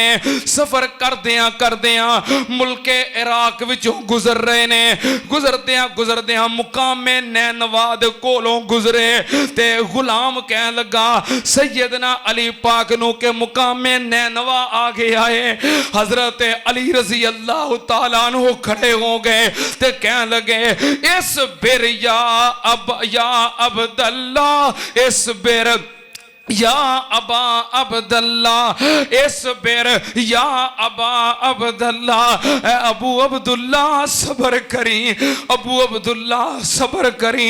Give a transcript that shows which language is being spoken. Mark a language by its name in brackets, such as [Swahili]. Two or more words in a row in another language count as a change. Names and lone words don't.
[Punjabi] سفر کردیاں ملکِ عراق وچوں گزر رہے نے. گزردیاں مقامِ نینواد کولوں گزرے تے غلام کہن لگا سیدنا علی پاک نوں کہ مقامِ نینوا آ گیا ہے. حضرت علی [Arabic] رضي الله تعالى عنه [Punjabi] کھڑے ہو گئے تے کہن لگے [Arabic] اصبر يا عبد الله اصبر يا أبا عبد الله اصبر يا أبا عبد الله [Punjabi] ابو عبداللہ صبر کریں، ابو عبداللہ صبر کریں.